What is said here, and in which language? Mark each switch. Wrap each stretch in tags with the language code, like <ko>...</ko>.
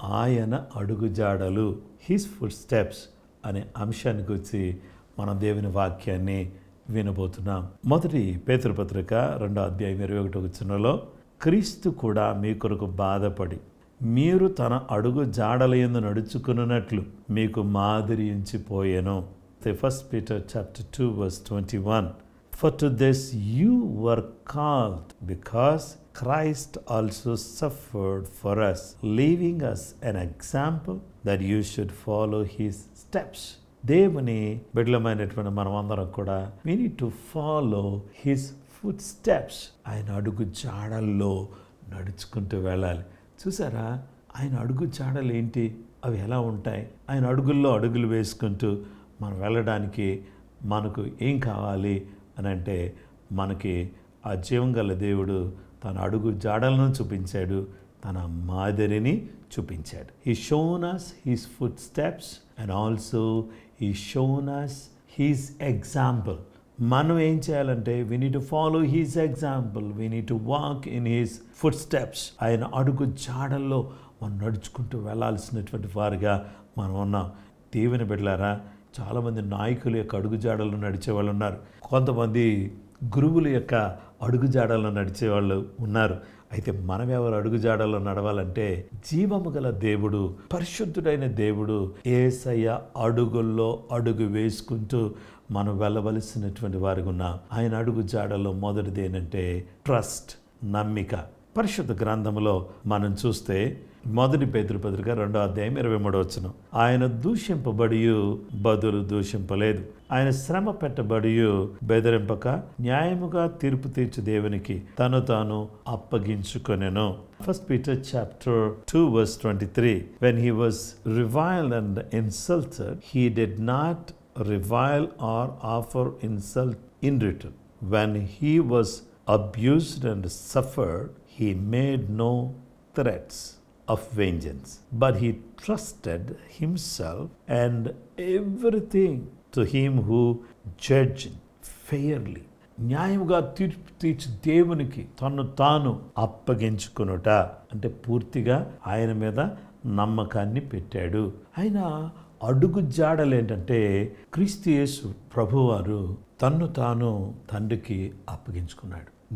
<te>ఆయన అడుగుజాడలు,</te> <en>his footsteps</en> <te>అనే అంశాన్ని గురించి మనం దేవుని వాక్యాన్ని వినబోతున్నాం. మొదటి పేతురు పత్రిక 2వ అధ్యాయం 21వ వచనంలో క్రీస్తు కూడా మీ కొరకు బాధపడి మీరు తన అడుగు జాడలయందు నడుచుకున్నట్లు మీకు మాదిరి ఉంచిపోయెను.</te> <en>1 Peter chapter 2 verse 21. For to this you were called, because Christ also suffered for us, leaving us an example that you should follow his steps.</en> <te>దేవుని బిడ్డలమైనటువంటి మనం అందరం కూడా</te> <en>we need to follow his footsteps.</en> <te>ఆయన అడుగు జాడల్లో నడుచుకుంటూ వెళ్ళాలి. చూసారా, ఆయన అడుగు జాడలు ఏంటి, అవి ఎలా ఉంటాయి? ఆయన అడుగుల్లో అడుగులు వేసుకుంటూ మనం వెళ్ళడానికి మనకు ఏం కావాలి అని అంటే, మనకి ఆ జీవం గల దేవుడు తన అడుగు జాడలను చూపించాడు, తన మాదిరిని చూపించాడు.</te> <en>He shown us his footsteps and also he shown us his example.</en> <te>మనం ఏం చేయాలంటే</te> <en>we need to follow his example. We need to walk in his footsteps.</en> <te>ఆయన అడుగు జాడల్లో మనం నడుచుకుంటూ వెళ్ళాల్సినటువంటి వారిగా మనం ఉన్నాం. దేవుని బిడ్డలారా, చాలామంది నాయకుల యొక్క అడుగు జాడల్లో నడిచేవాళ్ళు ఉన్నారు. కొంతమంది గురువుల యొక్క అడుగు జాడల్లో నడిచేవాళ్ళు ఉన్నారు. అయితే మనం ఎవరు అడుగు జాడల్లో నడవాలంటే, జీవము గల దేవుడు, పరిశుద్ధుడైన దేవుడు యేసయ్య అడుగుల్లో అడుగు వేసుకుంటూ మనం వెళ్ళవలసినటువంటి వారికి ఉన్నాం. ఆయన అడుగు జాడల్లో మొదటిది ఏంటంటే ట్రస్ట్, నమ్మిక. పరిశుద్ధ గ్రంథంలో మనం చూస్తే 1 పేతురు పత్రిక 2వ అధ్యాయం 23వ వచనం, ఆయన దూషింపబడి బదులు దూషింపలేదు, ఆయన శ్రమ పెట్టబడి బెదిరింపక న్యాయముగా తీర్పు తీర్చు దేవునికి తను తాను అప్పగించుకొనెను.</te> <en>1 Peter chapter 2 verse 23, when he was reviled and insulted, he did not revile or offer insult in return. When he was abused and suffered, he made no threats of vengeance, but he trusted himself and everything to him who judged fairly.</en> <te>న్యాయముగా తీర్పు తీర్చి దేవునికి తను తాను అప్పగించుకొనుట అంటే పూర్తిగా ఆయన మీద నమ్మకాన్ని పెట్టాడు. ఆయన అడుగు జాడలు ఏంటంటే, క్రీస్తు యేసు ప్రభువారు తన్ను తాను తండ్రికి అప్పగించుకున్నాడు.</te>